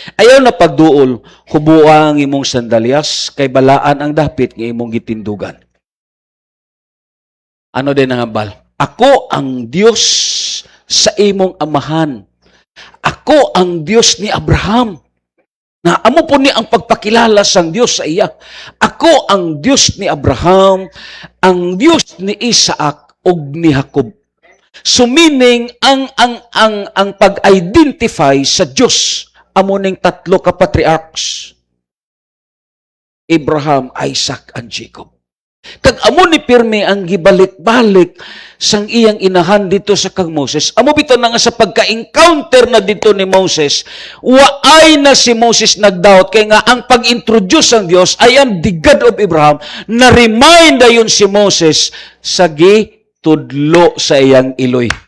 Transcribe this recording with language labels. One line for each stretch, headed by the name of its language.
Cebuano: Ayaw na pagduol, hubuang imong sandalyas, kay balaan ang dapit nga imong gitindugan.
Hiligaynon: Ano din ang hambal? Ako ang Diyos sa imong amahan. Ako ang Diyos ni Abraham. Na amo po ni ang pagpakilala sang Diyos sa iya. Ako ang Diyos ni Abraham, ang Diyos ni Isaac ug ni Jacob. So meaning ang pag-identify sa Diyos amo ning tatlo ka patriarchs. Abraham, Isaac, and Jacob. Kag amo ni pirmi ang gibalik-balik sang iyang inahan dito sa kang Moses. Amo bitaw na nga sa pagka-encounter na dito ni Moses, waay na si Moses nagdoubt kay nga ang pag-introduce ang Dios,
English: I am the God of Abraham,
Hiligaynon: na remind dayon si Moses sa tudlo sa iyang iloy.